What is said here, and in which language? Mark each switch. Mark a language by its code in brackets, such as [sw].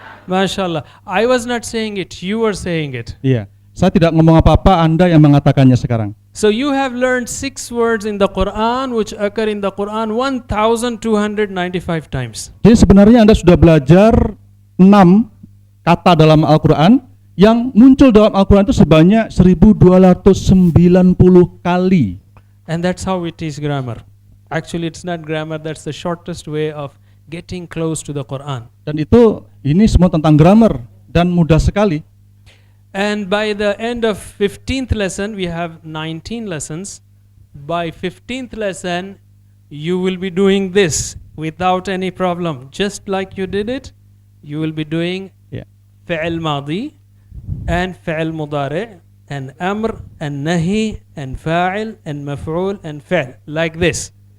[ar] MashaAllah. [en] I was not saying it, you were saying it. [id] Iya. Saya tidak ngomong apa-apa, Anda yang mengatakannya sekarang. [en] So you have learned 6 words in the Quran which occur in the Quran 1295 times. [id] Jadi sebenarnya Anda sudah belajar 6 kata dalam Al-Quran yang muncul dalam Al-Quran itu sebanyak 1290 kali. [en] And that's how we teach grammar. Actually, it's not grammar, that's the shortest way of getting close to the Quran. [id] Dan ini semua tentang grammar dan mudah sekali. [en] And by the end of 15th lesson, we have 19 lessons. By 15th lesson, you will be doing this without any problem. Just like you did it, you will be doing fi'l madi and fi'l mudari and amr and nahi and fa'il and maf'ul and fi'l, like this.